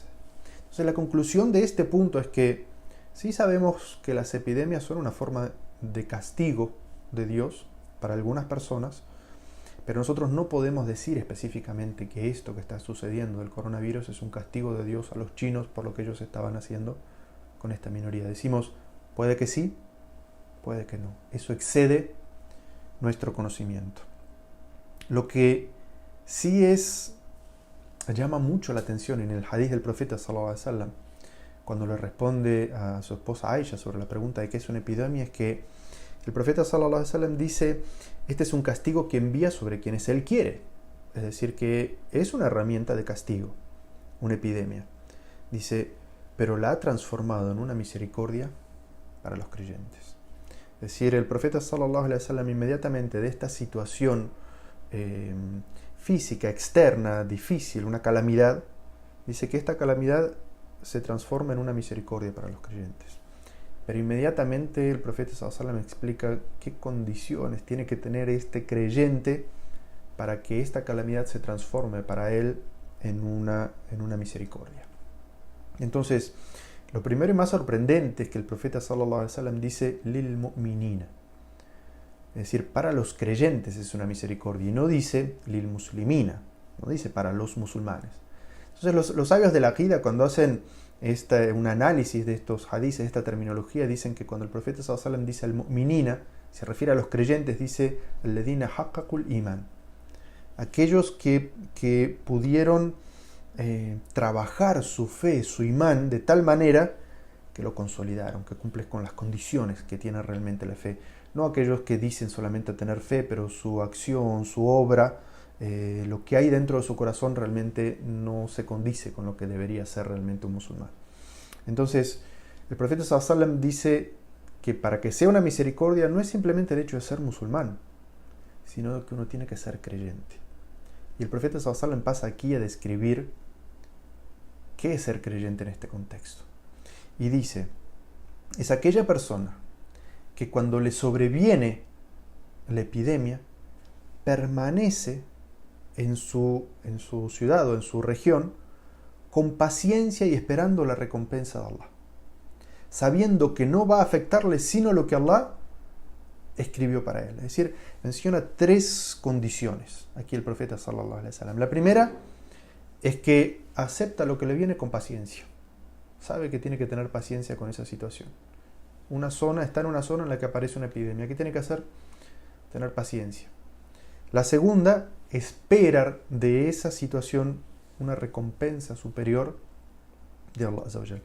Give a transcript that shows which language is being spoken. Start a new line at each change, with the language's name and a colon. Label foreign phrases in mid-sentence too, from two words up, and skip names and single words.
Spanish: Entonces la conclusión de este punto es que sí sabemos que las epidemias son una forma de castigo de Dios para algunas personas, pero nosotros no podemos decir específicamente que esto que está sucediendo del coronavirus es un castigo de Dios a los chinos por lo que ellos estaban haciendo con esta minoría. Decimos, puede que sí, puede que no. Eso excede nuestro conocimiento. Lo que sí llama mucho la atención en el hadith del profeta
Arabic: صلى الله عليه وسلم,
Spanish: cuando le responde a su esposa Aisha sobre la pregunta de qué es una epidemia, es que el profeta
Arabic: صلى الله عليه وسلم
Spanish: dice: este es un castigo que envía sobre quienes él quiere. Es decir, que es una herramienta de castigo, una epidemia. Dice, pero la ha transformado en una misericordia para los creyentes. Es decir, el profeta
Arabic: صلى الله عليه وسلم
Spanish: inmediatamente de esta situación física, externa, difícil, una calamidad, dice que esta calamidad se transforma en una misericordia para los creyentes. Pero inmediatamente el profeta
Arabic: صلى الله عليه وسلم
Spanish: explica qué condiciones tiene que tener este creyente para que esta calamidad se transforme para él en una misericordia. Entonces, lo primero y más sorprendente es que el profeta
Arabic: صلى الله عليه وسلم
Spanish: dice
Arabic: للمؤمنين,
Spanish: es decir, para los creyentes es una misericordia, y no dice
Arabic: للمسلمين,
Spanish: no dice para los musulmanes. Entonces los sabios de la aqida, cuando hacen un análisis de estos hadices, de esta terminología, dicen que cuando el profeta
Arabic: صلى الله عليه وسلم
Spanish: dice
Arabic: المؤمنين,
Spanish: se refiere a los creyentes, dice
Arabic: الذين حققوا الإيمان,
Spanish: aquellos que pudieron trabajar su fe, su imán, de tal manera que lo consolidaron, que cumplen con las condiciones que tiene realmente la fe. No aquellos que dicen solamente tener fe, pero su acción, su obra, lo que hay dentro de su corazón realmente no se condice con lo que debería ser realmente un musulmán. Entonces, el profeta
Arabic: صلى الله عليه وسلم
Spanish: dice que para que sea una misericordia no es simplemente el hecho de ser musulmán, sino que uno tiene que ser creyente. Y el profeta
Arabic: صلى الله عليه وسلم
Spanish: pasa aquí a describir qué es ser creyente en este contexto. Y dice, es aquella persona que cuando le sobreviene la epidemia, permanece en su ciudad o en su región con paciencia y esperando la recompensa de Allah, sabiendo que no va a afectarle sino lo que Allah escribió para él. Es decir, menciona tres condiciones aquí el profeta
Arabic: صلى الله عليه وسلم.
Spanish: La primera es que acepta lo que le viene con paciencia, sabe que tiene que tener paciencia con esa situación. Está en una zona en la que aparece una epidemia. ¿Qué tiene que hacer? Tener paciencia. La segunda, esperar de esa situación una recompensa superior de Allah
Arabic: عز وجل.